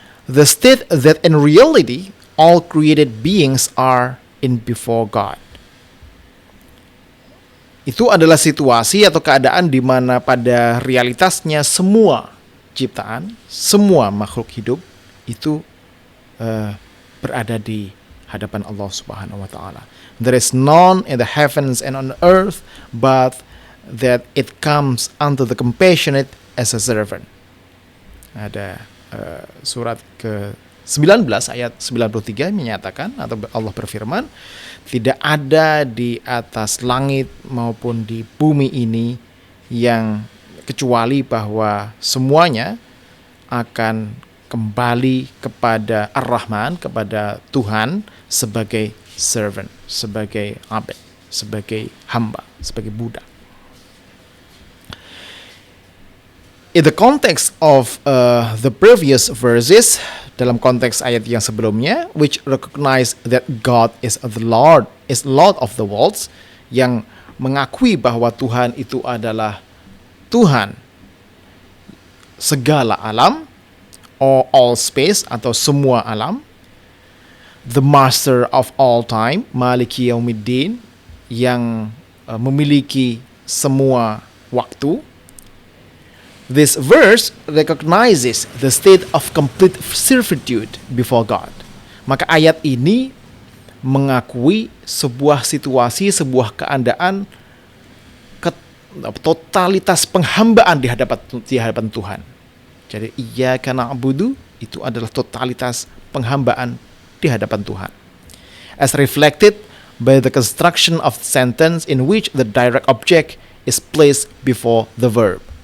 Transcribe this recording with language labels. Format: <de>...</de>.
<en>The state that in reality all created beings are in before God.</en> <id>Itu adalah situasi atau keadaan di mana pada realitasnya semua ciptaan, semua makhluk hidup itu berada di hadapan Allah Subhanahu wa taala.</id> <en>There is none in the heavens and on earth but that it comes unto the compassionate as a servant.</en> <id>Ada surat ke-19 ayat 93 menyatakan, atau Allah berfirman, tidak ada di atas langit maupun di bumi ini yang kecuali bahwa semuanya akan kembali kepada Ar-Rahman, kepada Tuhan sebagai servant, sebagai abd, sebagai hamba, sebagai budak.</id> <en>In the context of the previous verses,</en> <id>dalam konteks ayat yang sebelumnya,</id> <en>which recognize that God is Lord of the worlds,</en> <id>yang mengakui bahwa Tuhan itu adalah Tuhan segala alam,</id> <en>or all space,</en> <id>atau semua alam,</id> <en>the master of all time,</en> <ar>maliki yaumiddin,</ar> <id>yang memiliki semua waktu.</id> <en>This verse recognizes the state of complete servitude before God.</en> <id>Maka ayat ini mengakui sebuah situasi, sebuah keadaan totalitas penghambaan di hadapan Tuhan. Jadi iyyaka na'budu itu adalah totalitas penghambaan di hadapan Tuhan.</id> <en>As reflected by the construction of the sentence in which the direct object is placed before the verb.</en>